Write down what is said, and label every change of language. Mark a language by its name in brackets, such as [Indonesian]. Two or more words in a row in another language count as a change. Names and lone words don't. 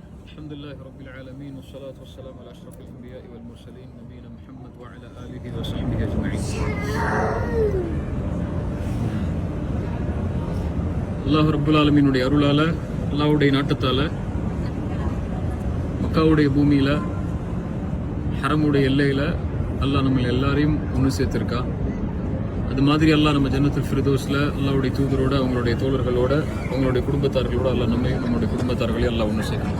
[Arabic] الحمد لله رب العالمين والصلاة والسلام على أشرف الأنبياء والمرسلين نبينا محمد وعلى آله وصحبه أجمعين. الله رب العالمين [Tamil] அருளால் அல்லாஹ்வுடைய நாட்டத்தால் மக்காவுடைய பூமியில் ஹரமுடைய எல்லையில் அல்லாஹ் நம்ம எல்லாரையும் ஒன்று சேர்த்துருக்கா. அது மாதிரி அல்லாஹ் நம்ம [Arabic] جنة الفردوس [Tamil] அல்லாஹ்வுடைய தூதரோட அவங்களுடைய தோழர்களோட அவங்களுடைய குடும்பத்தார்களோட அல்லாஹ் நம்மளுடைய குடும்பத்தார்களையும் அல்லாஹ் ஒன்று சேர்க்கணும்.